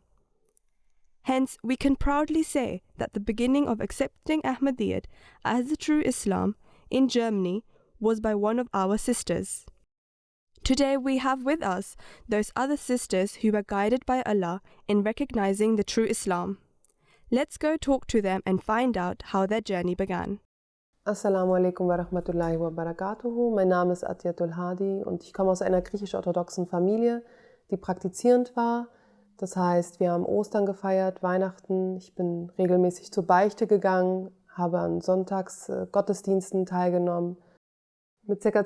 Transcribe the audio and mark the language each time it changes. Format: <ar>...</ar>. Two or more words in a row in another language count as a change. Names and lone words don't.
<en>Hence, we can proudly say that the beginning of accepting Ahmadiyyat as the true Islam in Germany was by one of our sisters. Today we have with us those other sisters who were guided by Allah in recognizing the true Islam. Let's go talk to them and find out how their journey began.</en> <ar>السلام عليكم ورحمة الله وبركاته.</ar> <de>Mein Name ist Atiyatul Hadi und ich komme aus einer griechisch-orthodoxen Familie, die praktizierend war. Das heißt, wir haben Ostern gefeiert, Weihnachten. Ich bin regelmäßig zur Beichte gegangen, habe an Sonntags-Gottesdiensten teilgenommen. Mit ca.</de>